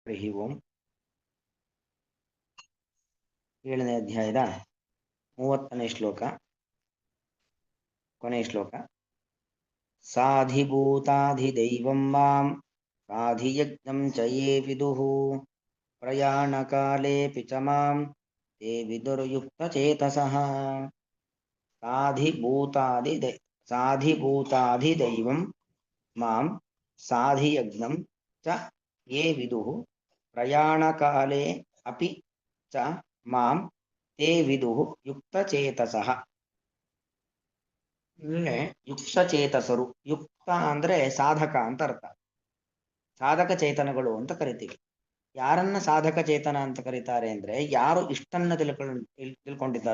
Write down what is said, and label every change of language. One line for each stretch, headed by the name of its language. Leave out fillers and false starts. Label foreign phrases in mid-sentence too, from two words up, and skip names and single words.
Sanskrit: ಹರಿ ಓಂ.
Kannada: 7ನೇ ಅಧ್ಯಾಯದ 30ನೇ ಶ್ಲೋಕ, ಕೊನೆಯ ಶ್ಲೋಕ.
Sanskrit: ಸಾಧಿಭೂತಾಧಿದೈವಂ ಮಾಂ ಸಾಧಿಯಜ್ಞಂ ಚ ಯೇ ವಿದುಃ ಪ್ರಯಾಣಕಾಲೇಪಿ ಚ ಮಾಂ ತೇ ವಿದುರ್ಯುಕ್ತಚೇತಸಃ. ಸಾಧಿಭೂತಾಧಿದೈವಂ ಮಾಂ ಸಾಧಿಯಜ್ಞಂ ಚ ಯೇ ವಿದುಃ ಪ್ರಯಾಣಕಾಲೇ ಅಪಿ ಚ ಮಾಂ ತೇ ವಿದುಃ ಯುಕ್ತಚೇತಸಃ.
Kannada: ಯುಕ್ತಚೇತಸರು, ಯುಕ್ತ ಅಂದ್ರೆ ಸಾಧಕ ಅಂತ ಅರ್ಥ. ಸಾಧಕ ಚೇತನಗಳು ಅಂತ ಕರಿತೀವಿ. ಯಾರನ್ನ ಸಾಧಕ ಚೇತನ ಅಂತ ಕರೀತಾರೆ ಅಂದ್ರೆ ಯಾರು ಇಷ್ಟನ್ನ ತಿಳ್ಕೊಂಡಿದ್ದಾರೋ.